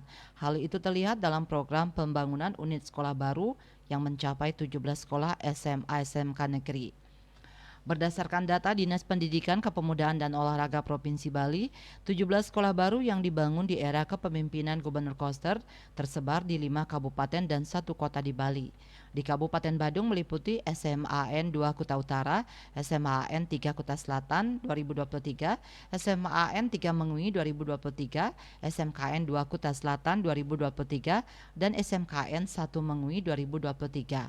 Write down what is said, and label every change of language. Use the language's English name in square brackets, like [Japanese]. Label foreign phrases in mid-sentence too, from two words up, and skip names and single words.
[Indonesian] Hal itu terlihat dalam program pembangunan unit sekolah baru yang mencapai 17 sekolah SMA SMK negeri. Berdasarkan data Dinas Pendidikan Kepemudaan dan Olahraga Provinsi Bali, 17 sekolah baru yang dibangun di era kepemimpinan Gubernur Koster tersebar di 5 kabupaten dan 1 kota di Bali. Di Kabupaten Badung meliputi SMAN 2 Kuta Utara, SMAN 3 Kuta Selatan 2023, SMAN 3 Mengui 2023, SMKN 2 Kuta Selatan 2023, dan SMKN 1 Mengui 2023.